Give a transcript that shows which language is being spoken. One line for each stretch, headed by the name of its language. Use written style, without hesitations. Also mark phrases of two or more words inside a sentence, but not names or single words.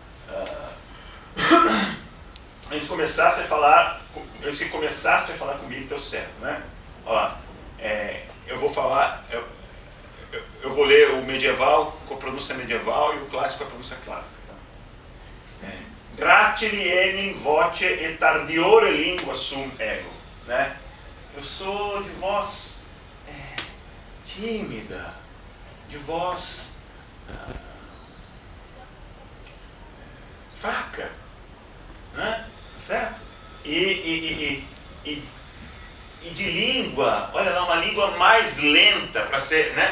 Portuguese: Eles que começaste a falar comigo, teu servo, né? Olha lá, eu vou falar, eu vou ler o medieval com a pronúncia medieval e o clássico com a pronúncia clássica. Tá?
Latin: Gratili enim voce et tardiore lingua sum ego,
Portuguese: né? Eu sou de voz tímida, de voz fraca, né? Certo? E de língua, olha lá, uma língua mais lenta para ser, né?